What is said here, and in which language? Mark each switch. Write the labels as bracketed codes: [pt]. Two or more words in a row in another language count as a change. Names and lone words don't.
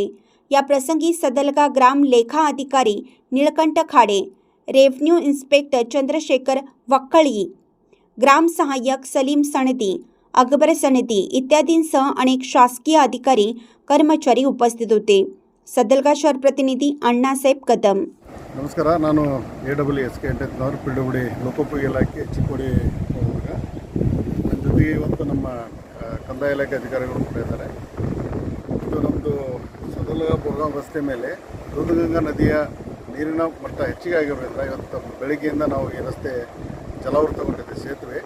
[mr] या प्रसंगी सदलगा ग्राम लेखा अधिकारी निळकंठ खाडे, रेव्हेन्यू इन्स्पेक्टर चंद्रशेखर वक्कळी, ग्राम सहाय्यक सलीम सनदी, अकबर सनदी इत्यादींसह अनेक शासकीय अधिकारी कर्मचारी उपस्थित होते। सदलगा शहर प्रतिनिधी अण्णासाहेब कदम। [kn] ನಮಸ್ಕಾರ, ನಾನು AWSK ಎಂಟೆತ್ನವರು PWD ಲೋಕೋಪಯೋಗಿ ಇಲಾಖೆ ಚಿಕ್ಕೋಡಿ ಹೋಗುವಾಗ ನನ್ನ ಜೊತೆಗೆ ಇವತ್ತು ನಮ್ಮ ಕಂದಾಯ ಇಲಾಖೆ ಅಧಿಕಾರಿಗಳು ಕೂಡ ಇದ್ದಾರೆ। ಇದು ನಮ್ಮದು ಸದಲಗ ಬೋರ್ಗಾಂವ್ ರಸ್ತೆ ಮೇಲೆ ದೂಧಗಂಗಾ ನದಿಯ ನೀರಿನ ಮಟ್ಟ ಹೆಚ್ಚಿಗೆ ಆಗಿರೋದ್ರಿಂದ ಇವತ್ತು ಬೆಳಗ್ಗೆಯಿಂದ ನಾವು ಈ ರಸ್ತೆ ಜಲಾವೃತಗೊಂಡಿದೆ ಸೇತುವೆ।